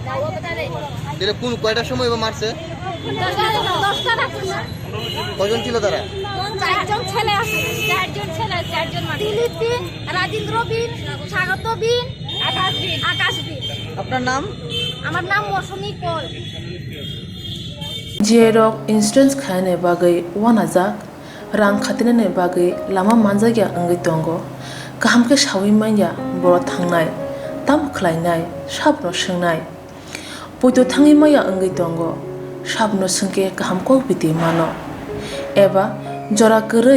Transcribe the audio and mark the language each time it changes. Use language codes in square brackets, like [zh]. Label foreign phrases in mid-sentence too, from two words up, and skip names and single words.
[bn] দিলে কোন কয়টার সময় মারছে? 10টা রাখছে কজন ছিল তারা? 4জন ছেলে আছে 4জন মানে দিলীপ বিন রাজেন্দ্র বিন স্বাগত বিন আকাশ বিন আপনার নাম? আমার নাম মৌসুমী কল [trp] जेरक इंसुरेंस खाने बागै वानाजाक रां खातिने बागै लामा मानजागिया अंगै दंगो गाहाम के सावै माइया बर' थांनाय ताम खलायनाय साबनो सोंनाय बयदो थाङै माइया अंगै दंगो साबनो सोंके गाहाम को बिदि मानो एबा जरा गरै